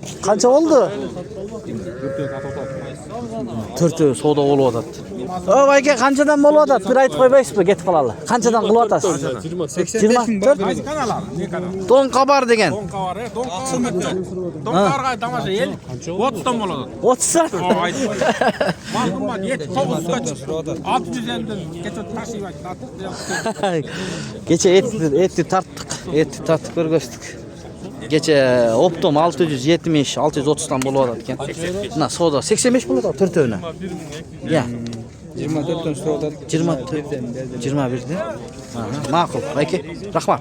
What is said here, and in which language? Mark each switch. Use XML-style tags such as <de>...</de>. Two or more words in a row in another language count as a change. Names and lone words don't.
<ky>Канча болду? 4 сода болуп атат. О, байке, канчадан болуп атат? Бир айтып койбойсузбу, кетип калалы. Канчадан кылып атасыз? 24. Каналар, не канал? Дон кабар деген. Дон кабар, дон кабар. Дон кабарга тамаша ел. 30тан болот. 30 Мақұлмат, 7-9-ға чықты. 600 елден кече ташып айтты. Кече этти тарттык көргөздүк. Кече оптом 670, 630тан болуп атат экен. Мына сода 85 болот а төртөөнө. Я. 24төн сурап атат. 21-де. Макул, байке. Рахмат.</ky>